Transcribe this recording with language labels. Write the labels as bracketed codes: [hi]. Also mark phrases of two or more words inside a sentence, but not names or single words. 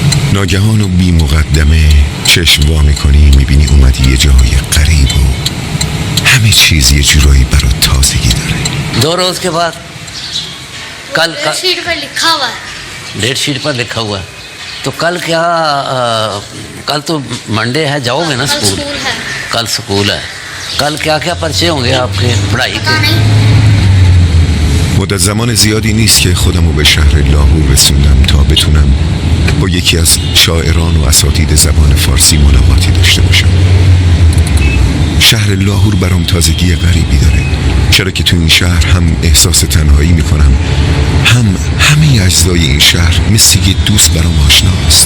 [fa] ناگهان و بی مقدمه چشم وا میکنی، میبینی اومدی یه جای غریب و همه چیز یه جورایی برات تازگی داره. [hi] 2 روز के बाद कल का शीट पर लिखा हुआ है। [en] date sheet [hi] पर लिखा हुआ है। तो कल क्या कल तो मंडे है, जाओगे ना कल स्कूल? स्कूल है। कल स्कूल है। कल क्या क्या परिचय होंगे आपके पढ़ाई पता के? नहीं। [fa] مدت زمان زیادی نیست که خودمو به شهر لاهور رسوندم تا بتونم با یکی از شاعران و اساتید زبان فارسی ملاقاتی داشته باشم. شهر لاهور برام تازگی غریبی داره، چرا که تو این شهر هم احساس تنهایی میکنم، هم همه اجزای این شهر مثل یه دوست برام آشناست.